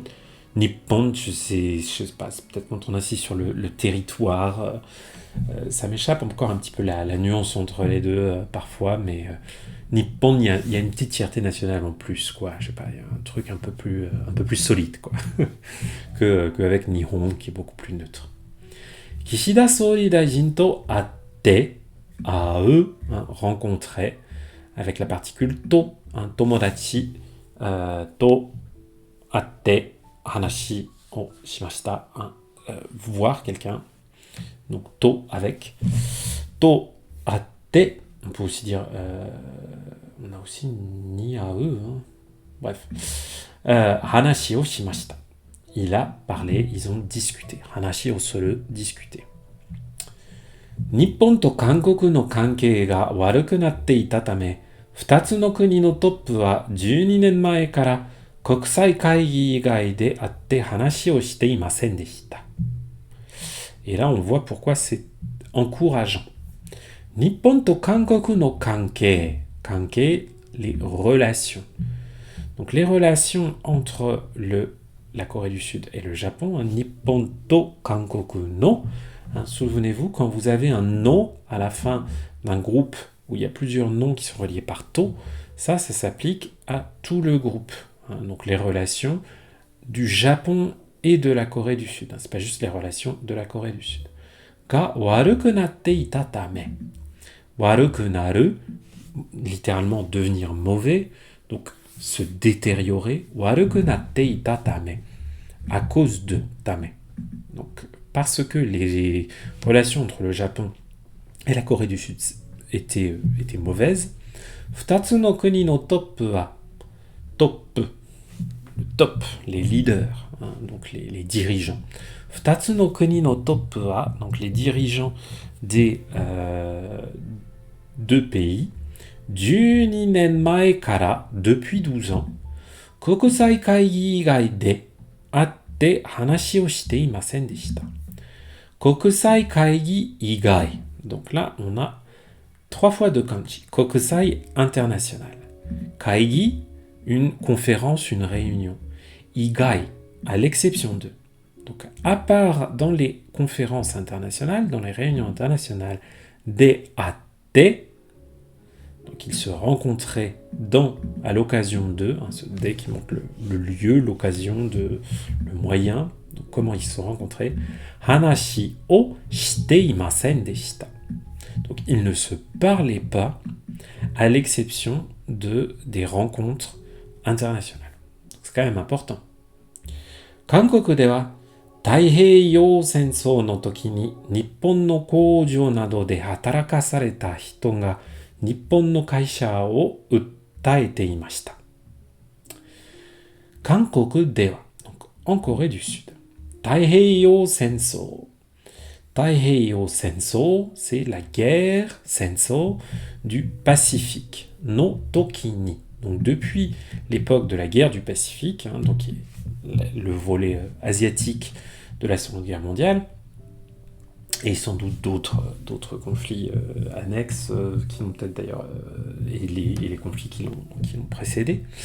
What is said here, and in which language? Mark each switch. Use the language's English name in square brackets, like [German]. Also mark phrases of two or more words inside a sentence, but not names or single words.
[French] Nippon, je sais pas, c'est peut-être quand on insiste sur le territoire, ça m'échappe encore un petit peu la nuance entre les deux parfois, mais Nippon, il y a une petite fierté nationale en plus, quoi. Je sais pas, il y a un truc un peu plus solide, quoi, qu'avec Nihon, qui est beaucoup plus neutre. [Japanese] 岸田総理大臣と会って, [French] à eux, rencontrer, avec la particule to, [Japanese] 友達、と会って、話をしました, [French] voir quelqu'un. Donc to avec [Japanese] と会って, [French] on peut aussi dire on a aussi ni à eux, bref, [Japanese] 話をしました, [French] il a parlé, ils ont discuté. [Japanese] 話をする, [French] discuter. [Japanese] 日本と韓国の関係が悪くなっていたため, 2つの国のトップは12年前から国際会議以外で会って話をしていませんでした。 [French] Et là, on voit pourquoi c'est encourageant. [Japanese] 日本と韓国の関係. [French] Kankei, les relations. Donc, les relations entre la Corée du Sud et le Japon. [Japanese] 日本と韓国の. [French] Souvenez-vous, quand vous avez un no à la fin d'un groupe où il y a plusieurs noms qui sont reliés par to, ça s'applique à tout le groupe. Donc, les relations du Japon et de la Corée du Sud. C'est pas juste les relations de la Corée du Sud. [Japanese] が悪くなっていたため. 悪くなる, [French] littéralement devenir mauvais, donc se détériorer. [Japanese] 悪くなっていたため. [French] À cause de tame. Donc, parce que les relations entre le Japon et la Corée du Sud étaient mauvaises. [Japanese] 2 つの国のトップはトップ. [French] Le top, les leaders, donc les dirigeants. [Japanese] 2 つの国のトップは, [French] donc les dirigeants des deux pays, [Japanese] 12 年前から [French] depuis 12 ans, [Japanese] 国際会議以外で会って話をしていませんでした。国際会議以外 [French] Donc là, on a 3 fois de kanji. Kokusai, international. Kaigi, une conférence, une réunion. Igai, à l'exception de. Donc, à part dans les conférences internationales, dans les réunions internationales, [Japanese] で会って, [French] donc ils se rencontraient à l'occasion de, ce de qui montre le lieu, l'occasion, le moyen, donc comment ils se rencontraient, [Japanese] 話をしていませんでした. [French] Donc ils ne se parlaient pas, à l'exception des rencontres internationales. C'est quand même important. [Japanese] 韓国では, 太平洋戦争の時に日本の工場などで働かされた人が日本の会社を訴えていました。韓国では、 [French] donc en Corée du Sud, [Japanese] 太平洋戦争。太平洋戦争, [French] c'est la guerre, 戦争, du Pacifique. [Japanese] の時に. [French] Donc depuis l'époque de la guerre du Pacifique, donc le volet asiatique de la Seconde Guerre mondiale, et sans doute d'autres conflits annexes qui n'ont peut-être d'ailleurs et les conflits qui l'ont précédé.